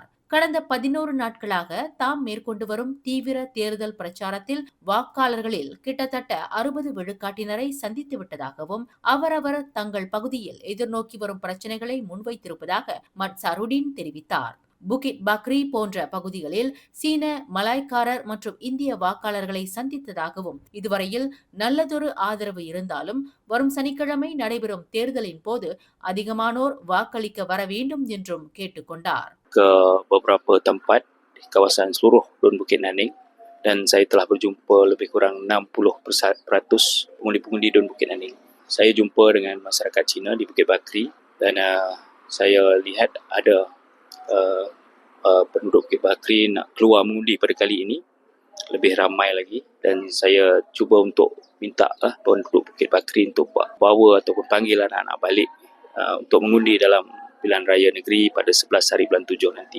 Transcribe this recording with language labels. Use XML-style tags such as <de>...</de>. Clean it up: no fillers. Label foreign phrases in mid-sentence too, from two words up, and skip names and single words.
<ta>கடந்த 11 நாட்களாக தாம் மேற்கொண்டு வரும் தீவிர தேர்தல் பிரச்சாரத்தில் வாக்காளர்களில் கிட்டத்தட்ட 60 விழுக்காட்டினரை சந்தித்துவிட்டதாகவும் அவரவர் தங்கள் பகுதியில் எதிர்நோக்கி வரும் பிரச்சனைகளை முன்வைத்திருப்பதாக மட் சருடின் தெரிவித்தார். புகிட் பக்ரி போன்ற பகுதிகளில் சீன, மலாய்க்காரர் மற்றும் இந்திய வாக்காளர்களை சந்தித்ததாகவும் இதுவரையில் நல்லதொரு ஆதரவு இருந்தாலும் வரும் சனிக்கிழமை நடைபெறும் தேர்தலின் போது அதிகமானோர் வாக்களிக்க வர வேண்டும் என்றும் கேட்டுக்கொண்டார்.</ta> <ms>Ke beberapa tempat di kawasan seluruh Dun Bukit Naning dan saya telah berjumpa lebih kurang 60% pengundi-pengundi Dun Bukit Naning. Saya jumpa dengan masyarakat Cina di Bukit Bakri dan saya lihat ada penduduk Bukit Bakri nak keluar mengundi pada kali ini lebih ramai lagi dan saya cuba untuk minta penduduk Bukit Bakri untuk bawa ataupun panggil anak-anak balik untuk mengundi dalam pilihan raya negeri pada 11 hari bulan 7 nanti.</ms>